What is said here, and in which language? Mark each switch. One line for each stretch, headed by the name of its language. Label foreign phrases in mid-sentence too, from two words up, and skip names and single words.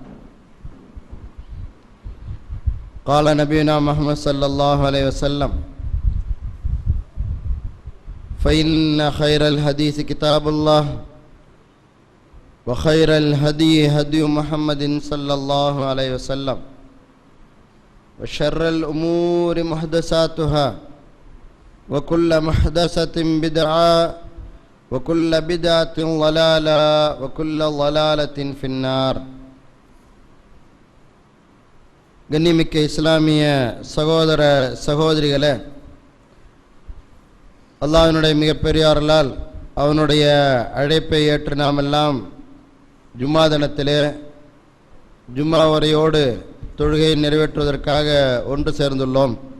Arabic: قال نبينا محمد صلى الله عليه وسلم فإن خير الحديث كتاب الله وخير الهدي هدي محمد صلى الله عليه وسلم وشر الأمور محدثاتها وكل محدثة بدعة وكل بدعة ضلالة وكل ضلالة في النار.
Tamil: கண்ணியமிக்க இஸ்லாமிய சகோதர சகோதரிகளே, அல்லாஹ்வினுடைய மிகப்பெரியார்களால் அவனுடைய அழைப்பை ஏற்று நாம் எல்லாம் ஜும்மா தினத்திலே ஜும்மா உரையோடு தொழுகையை நிறைவேற்றுவதற்காக ஒன்று சேர்ந்துள்ளோம்.